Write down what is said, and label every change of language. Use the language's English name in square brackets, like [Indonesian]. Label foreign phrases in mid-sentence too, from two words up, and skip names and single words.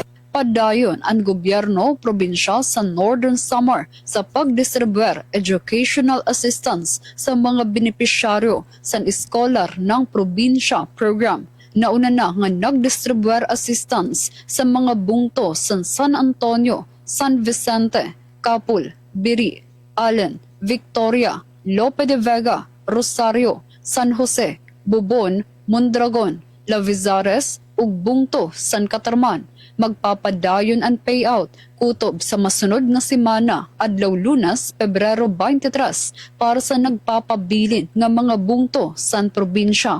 [Waray] Padayon ang gobyerno probinsya sa Northern Samar sa pagdistribuer [English] educational assistance [Waray] sa mga benepisyaryo sa eskolar ng probinsya program. Nauna na nga nagdistribuer assistance sa mga bungto sa San Antonio, San Vicente, Capul, Biri, Allen, Victoria, Lope de Vega, Rosario, San Jose, Bubon, Mondragon, Lavizares ug bungto San Catarman. Magpapadayon ang payout kutob sa masunod nga semana adlaw Lunes, Pebrero 23 para sa nagpapabilin nga mga bungto san probinsya.